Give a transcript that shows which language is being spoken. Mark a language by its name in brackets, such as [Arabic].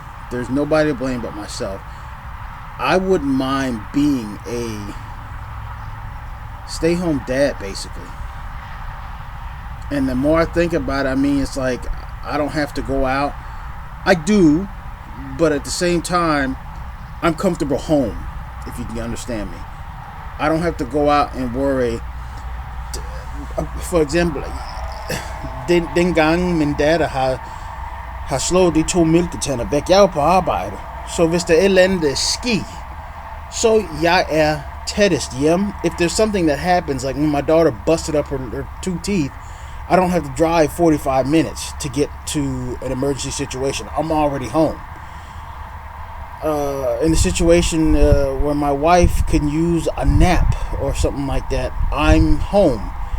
[English] There's nobody to blame but myself. I wouldn't mind being a stay-home dad, basically. And the more I think about it, I mean, it's like I don't have to go out. I do, but at the same time, I'm comfortable home, if you can understand me. I don't have to go out and worry. For example, [Danish] den gang min datter har slået de 2 mælketænder væk. Jeg er jo på arbejde, så hvis der er et eller andet ski, så jeg er tættest hjem. [English] If there's something that happens, like when my daughter busted up her 2 teeth, I don't have to drive 45 minutes to get to an emergency situation. I'm already home. In a situation where my wife can use a nap or something like that, I'm home.